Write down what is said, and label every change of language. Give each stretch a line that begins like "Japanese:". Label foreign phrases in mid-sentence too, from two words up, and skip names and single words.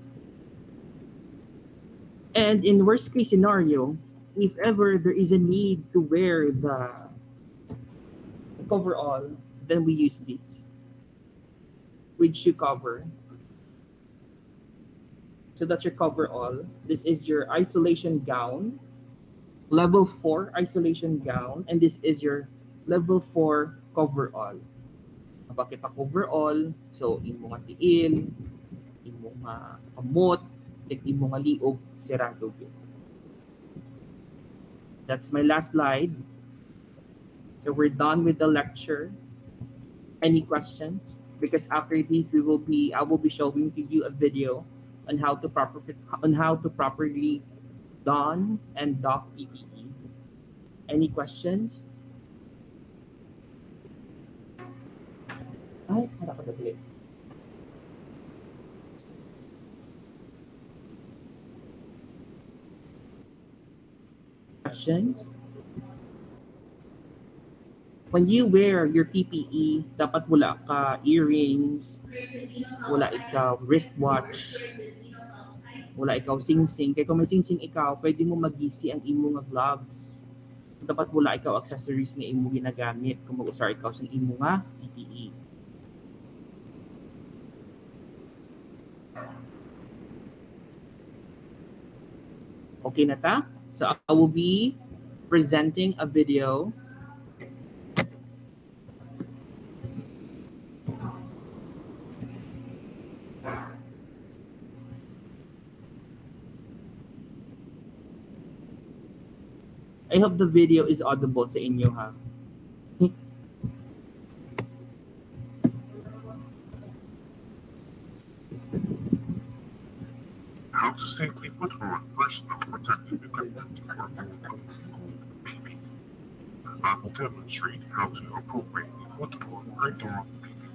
English: And in worst case scenario, if ever there is a need to wear the coverall, then we use this with shoe cover. So that's your coverall. This is your isolation gown, level 4 isolation gown, and this is your level 4 coverall.
Filipino: Bakit pa coverall?
Hiligaynon: So imo nga tiil, imo nga kamot, protect imo nga liog sirado gyud.
English: That's my last slide. So we're done with the lecture. Any questions? Because after this, I will be showing to you a video on how to properly don and doff PPE. Any questions?
Filipino: Ay, harap ka dali.
English: Questions? When you wear your PPE,
Hiligaynon: dapat wala ka earrings, wala ikaw wristwatch, wala ikaw sing-sing. Kaya kung may sing-sing ikaw, pwede mo magisi ang imo nga gloves. Dapat wala ikaw accessories nga imo ginagamit kung mag-usar ikaw sa imo nga PPE. Okay na ta?
English: So I will be presenting a video. I hope the video is audible
Hiligaynon: sa inyo ha.
English: How to safely put on personal protective equipment for PPE. I will demonstrate how to appropriately put on or don PPE.